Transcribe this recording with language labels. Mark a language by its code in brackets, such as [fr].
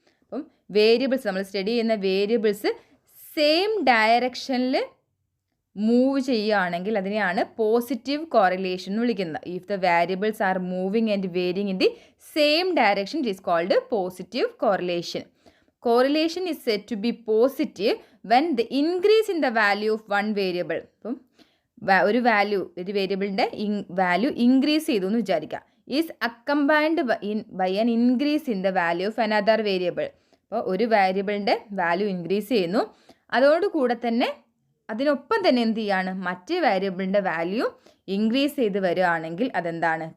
[ml] അപ്പം വേരിയബിൾസ്, നമ്മൾ സ്റ്റഡി ചെയ്യുന്ന വേരിയബിൾസ് സെയിം ഡയറക്ഷനിൽ മൂവ് ചെയ്യുകയാണെങ്കിൽ അതിനെയാണ് പോസിറ്റീവ് കോറിലേഷൻ എന്ന് വിളിക്കുന്നത്. [en] If the variables are moving and varying in the same direction it is called positive correlation. Correlation is said to be positive when the increase in the value of one variable. [ml] അപ്പം ഒരു വേരിയബിളിൻ്റെ value increase ചെയ്തു എന്ന് വിചാരിക്കാം. [en] Is accompanied by an increase in the value of another variable. [ml] അപ്പോൾ ഒരു വേരിയബിളിൻ്റെ value increase ചെയ്യുന്നു, അതോടുകൂടെ തന്നെ അതിനൊപ്പം തന്നെ എന്ത് ചെയ്യാണ്, മറ്റേ വേരിയബിളിൻ്റെ വാല്യൂ ഇൻക്രീസ് ചെയ്ത് വരികയാണെങ്കിൽ അതെന്താണ്?